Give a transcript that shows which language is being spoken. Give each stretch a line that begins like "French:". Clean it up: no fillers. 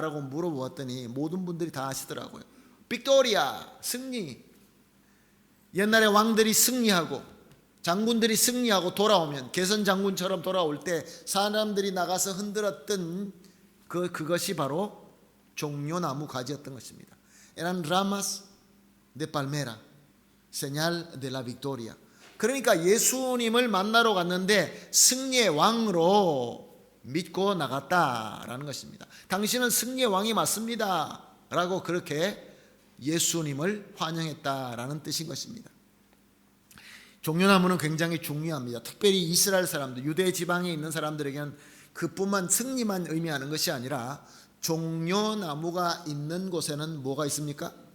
Korean: 라고 물어보았더니 모든 분들이 다 아시더라고요. 빅토리아, 승리. 옛날에 왕들이 승리하고 장군들이 승리하고 돌아오면 개선 장군처럼 돌아올 때 사람들이 나가서 흔들었던 그것이 바로 종려나무 가지였던 것입니다.
Spanish: Eran ramas de palmera, señal de la victoria.
Korean: 그러니까 예수님을 만나러 갔는데 승리의 왕으로 믿고 나갔다라는 것입니다. 당신은 승리의 왕이 맞습니다 라고 그렇게 예수님을 환영했다라는 뜻인 것입니다. 종려나무는 굉장히 중요합니다. 특별히 이스라엘 사람들, 유대 지방에 있는 사람들에게는 그뿐만 승리만 의미하는 것이 아니라 종려나무가 있는 곳에는 뭐가 있습니까?